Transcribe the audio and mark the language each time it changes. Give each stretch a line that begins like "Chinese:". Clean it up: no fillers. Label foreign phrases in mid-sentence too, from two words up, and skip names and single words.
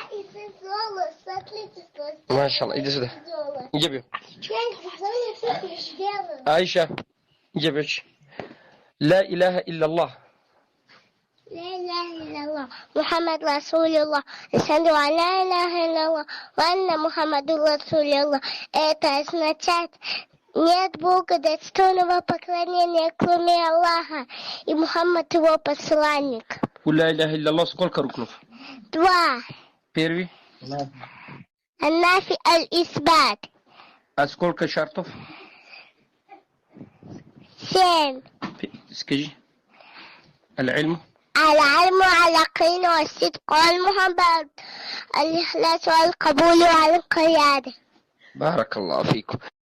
Arabic: ما شاء الله. إيدي سده جيبيه. عائشة جيبش. لا إله إلا الله. لا إله إلا الله محمد رسول الله. أشهد أن لا إله إلا الله وأن محمد رسول الله.
Russian: Это означает, нет Бога достойного поклонения, кроме Аллаха, и Мухаммад его посланник.
Arabic: لا إله إلا الله
Russian: сколько рукнов? 2. Первый.
Arabic: النافي الإثبات.
Russian: А сколько шартов? 7. Скажи.
Arabic: العلم واليقين والصدق والمحبة الإخلاص والقبول والانقياد. بارك الله فيكم.